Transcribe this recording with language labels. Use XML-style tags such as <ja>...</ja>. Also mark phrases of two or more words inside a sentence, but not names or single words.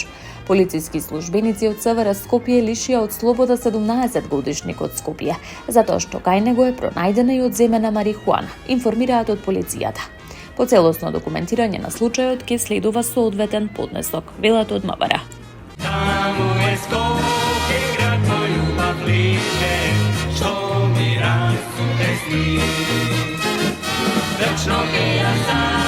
<mk>Полициски службеници од СВР Скопје лишија од слобода 17 од Скопје, затоа што кај него е пронајдена и одземена марихуана, информираат од полицијата. По целосно документирање на случајот ќе следува соодветен поднесок, велат од МВР. bliže, što mi rastu pesmi. Večno ke ja sam</mk>